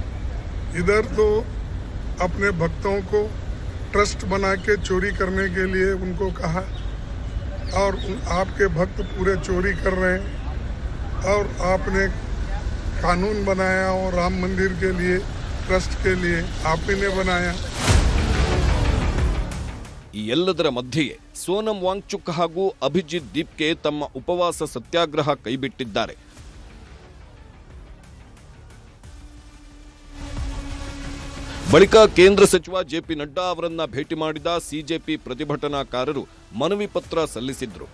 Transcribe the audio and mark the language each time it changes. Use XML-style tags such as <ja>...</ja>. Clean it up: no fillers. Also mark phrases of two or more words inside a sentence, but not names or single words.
<hi>इधर तो अपने भक्तों को ट्रस्ट बना के चोरी करने के लिए उनको कहा, और आपके भक्त पूरे चोरी कर रहे हैं। और आपने कानून बनाया और राम मंदिर के लिए, ट्रस्ट के लिए आप ही ने बनाया।</hi> <kn>ಈ ಎಲ್ಲದರ ಮಧ್ಯೆಯೇ ಸೋನಂ ವಾಂಗ್ಚುಕ್ ಹಾಗೂ ಅಭಿಜಿತ್ ದೀಪ್ಗೆ ತಮ್ಮ ಉಪವಾಸ ಸತ್ಯಾಗ್ರಹ ಕೈಬಿಟ್ಟಿದ್ದಾರೆ. ಬಳಿಕ ಕೇಂದ್ರ ಸಚಿವ ಜೆಪಿ ನಡ್ಡಾ ಅವರನ್ನ ಭೇಟಿ ಮಾಡಿದ ಸಿಜೆಪಿ ಪ್ರತಿಭಟನಾಕಾರರು ಮನವಿ ಪತ್ರ ಸಲ್ಲಿಸಿದ್ರು.</kn>